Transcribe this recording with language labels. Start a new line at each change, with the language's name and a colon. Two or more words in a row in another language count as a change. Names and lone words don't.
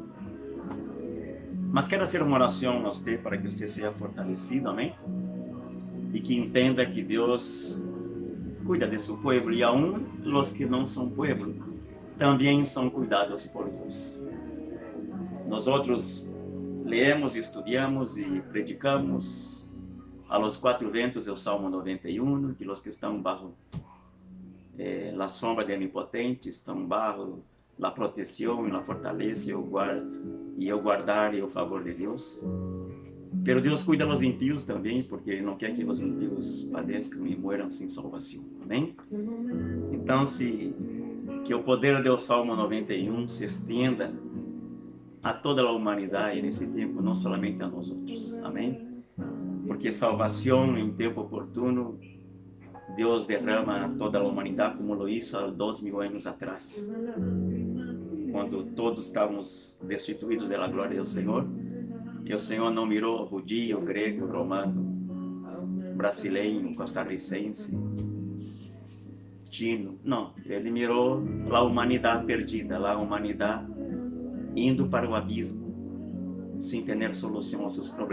Portuguese: Mas quero fazer uma oração a você para que você seja fortalecido, amém? E que entenda que Deus cuida de seu povo, e aún os que não são povo também são cuidados por Deus. Nós outros leemos, estudamos e
Spanish: predicamos a los
Portuguese: quatro ventos o Salmo 91, que os que estão bajo a sombra do Onipotente estão bajo a proteção e a fortaleza e o guardar e o favor de Deus. Pero Deus cuida dos impíos também, porque Ele não quer que os impíos padeçam e morram sem salvação. Amém? Então, que o poder do Salmo 91 se estenda a toda a humanidade nesse tempo, não somente a nós outros. Amém? Porque salvação em tempo oportuno, Deus derrama a toda a humanidade
Spanish: como lo hizo
Portuguese: há 2000 anos atrás, quando todos estávamos destituídos da glória do Senhor. E o Senhor não mirou judio, grego, romano, brasileiro, costarricense, chino. Não, Ele mirou a humanidade perdida, a humanidade indo para o abismo, sem ter solução aos seus problemas.